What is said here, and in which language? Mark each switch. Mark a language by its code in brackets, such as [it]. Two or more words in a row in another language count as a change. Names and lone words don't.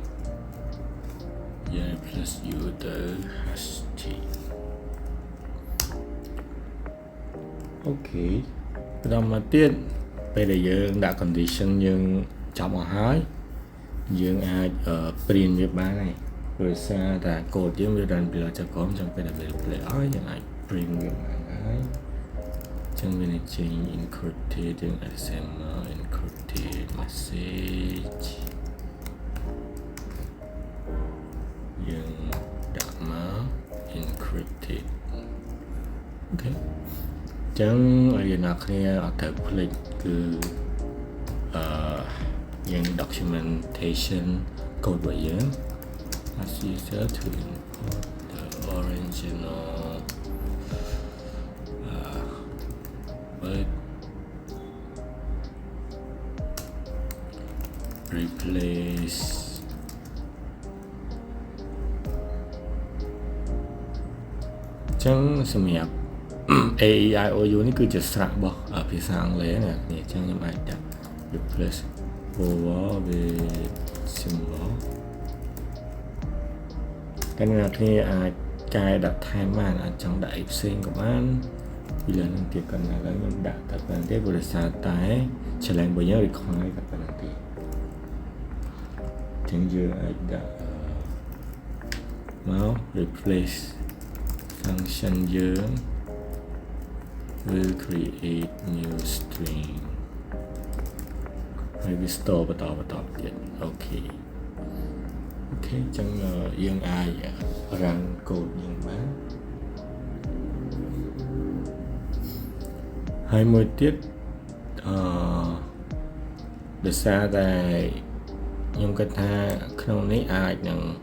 [km] យើង [en] replace u [km] ទៅ hashtag អូខេបន្តមកទៀតពេលដែលយើងដាក់ condition យើងចាប់អស់ហើយយើងអាច print វាបានហើយដោយសារតែ code យើងវា run ពីលើចក្រមអញ្ចឹងពេលដែលវា play ឲ្យយើងអាច print វាបានហើយអញ្ចឹងវានឹងចេញ encrypted យើង [en] XML encrypted message [km] យើងដាក់មក encrypted អូខេអញ្ចឹងឲ្យយើងអ្នកគ្នាអត់ត្រូវភ្លេចគឺយើង [en] documentation code [km] របស់យើង [en] as user to import the original but replace [km] ចឹងសម្រាប់ A E I O U នេះគឺជាស្រៈរបស់ភាសាអង់គ្លេសណាអញ្ចឹងខ្ញុំអាចដាក់ [en] replace over with symbol [km] តែអ្នកគ្នាអាចកែដាក់ថែមបានអាចចង់ដាក់អីផ្សេងក៏បានពីលើនឹងទៀតគាត់ណាឡើយខ្ញុំដាក់តែប៉ុណ្្នឹងទេព្រោះដោយសារតែ challenge របស់យើង require តែប៉ុណ្្នឹងទេ ចឹងយើងអាចដាក់មក [en] replace function [km] យើង [en] will create new string [km] ហើយវា store បន្តទៀតអូខេអូខេអញ្ចឹងយើងអាច [en] run code [km] យើងបានហើយមួយទៀតដោយសារតែខ្ញុំគិតថាក្នុងនេះអាចនឹង